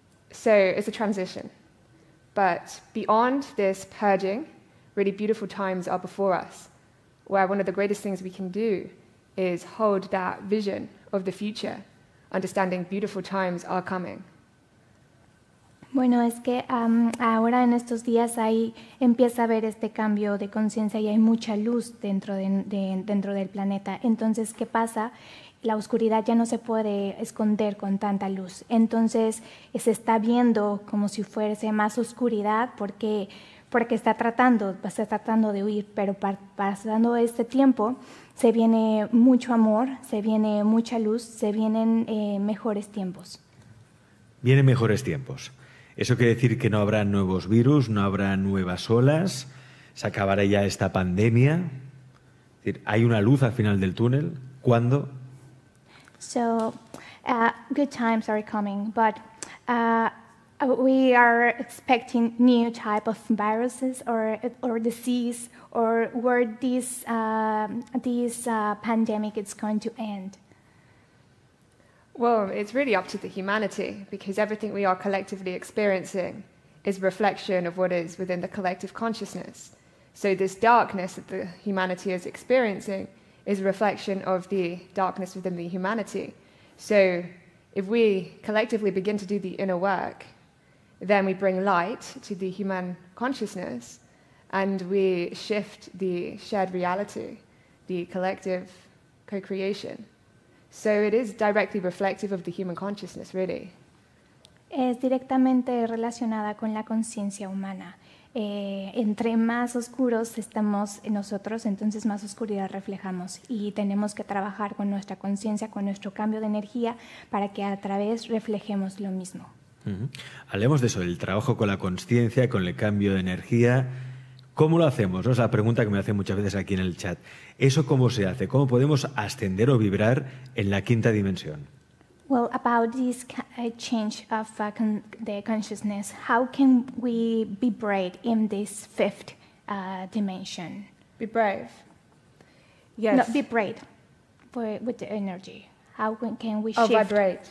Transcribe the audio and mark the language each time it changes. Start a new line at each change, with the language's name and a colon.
English: So it's a transition. But beyond this purging, really beautiful times are before us, where one of the greatest things we can do is hold that vision of the future, understanding beautiful times are coming.
Spanish: Bueno, es que ahora en estos días empieza a haber este cambio de conciencia y hay mucha luz dentro del planeta. Entonces, ¿qué pasa? La oscuridad ya no se puede esconder con tanta luz. Entonces, se está viendo como si fuese más oscuridad porque está tratando de huir, pero pasando este tiempo se viene mucho amor, se viene mucha luz, se vienen mejores tiempos. Vienen mejores tiempos. ¿Eso quiere decir que no habrá nuevos virus, no habrá nuevas olas? ¿Se acabará ya esta pandemia? Es decir, ¿hay una luz al final del túnel? ¿Cuándo?
English: So, good times are coming, but we are expecting new type of viruses or disease, or where this pandemic is going to end. Well, it's really up to the humanity, because everything we are collectively experiencing is a reflection of what is within the collective consciousness. So this darkness that the humanity is experiencing is a reflection of the darkness within the humanity. So if we collectively begin to do the inner work, then we bring light to the human consciousness and we shift the shared reality, the collective co-creation. So it is directly reflective of the human consciousness, really.
Spanish: Es directamente relacionada con la conciencia humana. Entre más oscuros estamos nosotros, entonces más oscuridad reflejamos y tenemos que trabajar con nuestra conciencia, con nuestro cambio de energía para que a través reflejemos lo mismo. Hablemos de eso, del trabajo con la consciencia, con el cambio de energía. ¿Cómo lo hacemos? ¿No? Es la pregunta que me hacen muchas veces aquí en el chat. ¿Eso cómo se hace? ¿Cómo podemos ascender o vibrar en la quinta dimensión?
English: Well, about this change of the consciousness, how can we be brave in this fifth dimension? Be brave. Yes. No, be brave with the energy. How can we shift? Vibrate.